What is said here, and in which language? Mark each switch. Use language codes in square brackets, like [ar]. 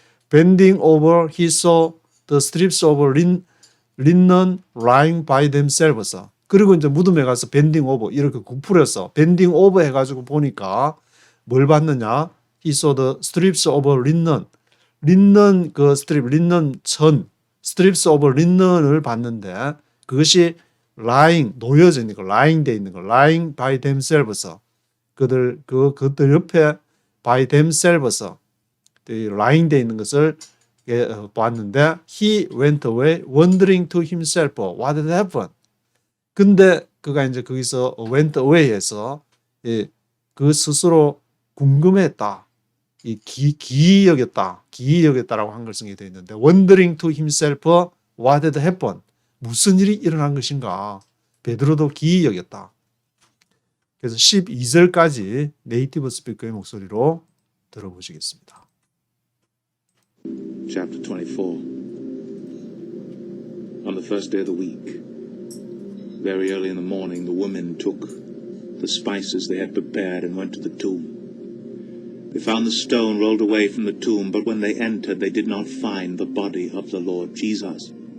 [en] Bending over he saw the strips of linen lying by themselves. [ko] 그리고 이제 무덤에 가서 [en] bending over [ko] 이렇게 굽풀였어. bending over 해가지고 보니까 뭘 봤느냐? [en] He saw the strips of linen. [ko] linen 그 스트립, linen 천, strips of linen을 봤는데 그것이 lying 놓여져 있는 거, lying 돼 있는 거, [en] lying by themselves. [ko] 그들 옆에 [en] by themselves lying [ko] 돼 있는 것을 봤는데 [en] he went away wondering to himself what had happened. [ko] 근데 그가 이제 거기서 went away해서 그 스스로 궁금했다. 기이 여겼다라고 한글 쓰게 되어 있는데 [en] wondering to himself what had happened. [ko] 무슨 일이 일어난 것인가. 베드로도 기이 여겼다. 그래서 12절까지 네이티브 스피커의 목소리로 들어보시겠습니다. [en] Chapter 24. On the first day of the week, very early in the morning, the women took the spices they had prepared and went to the tomb. They found the stone rolled away from the tomb, but when they entered, they did not find the body of the Lord Jesus.